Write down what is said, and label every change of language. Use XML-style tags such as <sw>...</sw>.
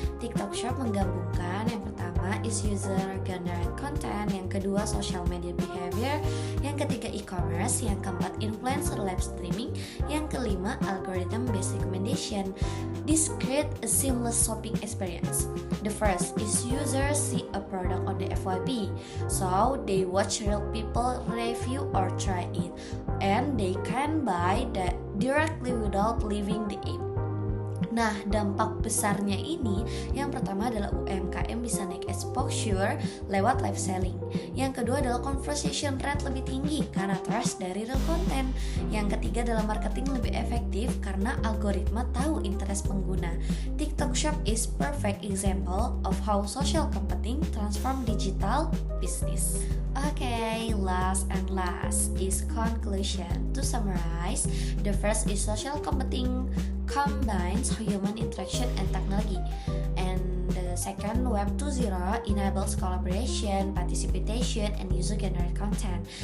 <id>TikTok Shop menggabungkan yang pertama is user generated content, yang kedua social media behavior, yang ketiga e-commerce, yang keempat influencer live streaming, yang kelima algorithm based recommendation.</id> <en>This create a seamless shopping experience. The first is users see a product on the FYP, so they watch real people review or try it, and they can buy that directly without leaving the app.</en> <id>Nah, dampak besarnya ini, yang pertama adalah UMKM bisa naik exposure lewat live selling. Yang kedua adalah conversation rate lebih tinggi karena trust dari real content. Yang ketiga adalah marketing lebih efektif karena algoritma tahu interest pengguna.</id> <en>TikTok Shop is perfect example of how social computing transform digital business. Okay, last is conclusion. To summarize, the first is social computing combines human interaction and technology. And the second, Web 2.0 enables collaboration, participation, and user-generated content.</en>